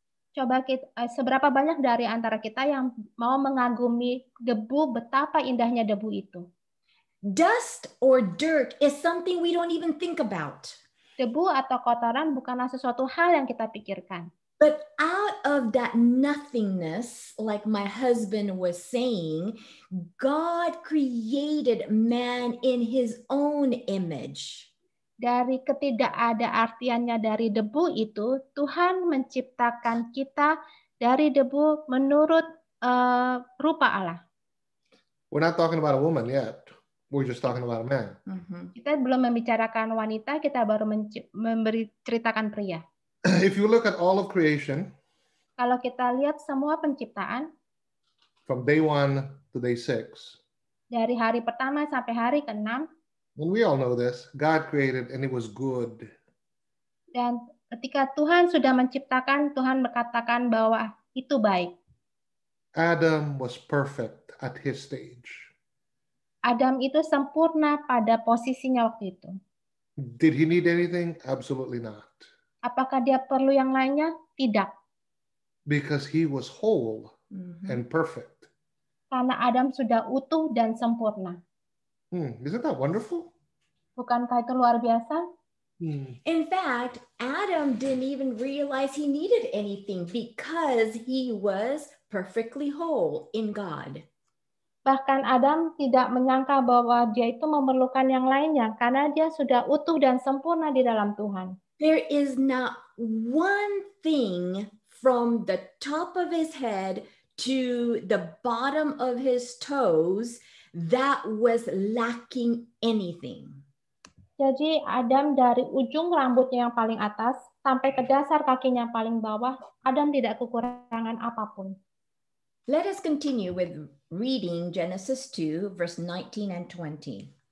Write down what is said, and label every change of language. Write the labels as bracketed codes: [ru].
[id] Coba seberapa banyak dari antara kita yang mau mengagumi debu, betapa indahnya debu itu. [en] Dust or dirt is something we don't even think about. [id] Debu atau kotoran bukanlah sesuatu hal yang kita pikirkan. [en] But out of that nothingness, like my husband was saying, God created man in his own image. [id] Dari ketidakada-artiannya dari debu itu, Tuhan menciptakan kita dari debu menurut rupa Allah. [en] We're not talking about a woman yet. We're just talking about a man. [id] Kita belum membicarakan wanita, kita baru ceritakan pria. [en] If you look at all of creation, [id] kalau kita lihat semua penciptaan, [en] from day 1 to day 6, [id] dari hari pertama sampai hari ke-6, [en] and we all know this, God created and it was good. [id] Dan ketika Tuhan sudah menciptakan, Tuhan berkatakan bahwa itu baik. [en] Adam was perfect at his stage. [id] Adam itu sempurna pada posisinya waktu itu. [en] Did he need anything? Absolutely not. [id] Apakah dia perlu yang lainnya? Tidak. [en] Because he was whole and perfect. [id] Karena Adam sudah utuh dan sempurna. [en] Isn't that wonderful? [id] Bukankah itu luar biasa? [en] In fact, Adam didn't even realize he needed anything because he was perfectly whole in God. [id] Bahkan Adam tidak menyangka bahwa dia itu memerlukan yang lainnya karena dia sudah utuh dan sempurna di dalam Tuhan. [en] There is not one thing from the top of his head to the bottom of his toes that was lacking anything. [id] Jadi Adam dari ujung rambutnya yang paling atas sampai ke dasar kakinya yang paling bawah, Adam tidak kekurangan apapun. [en] Let us continue with reading Genesis 2, verse 19 and 20.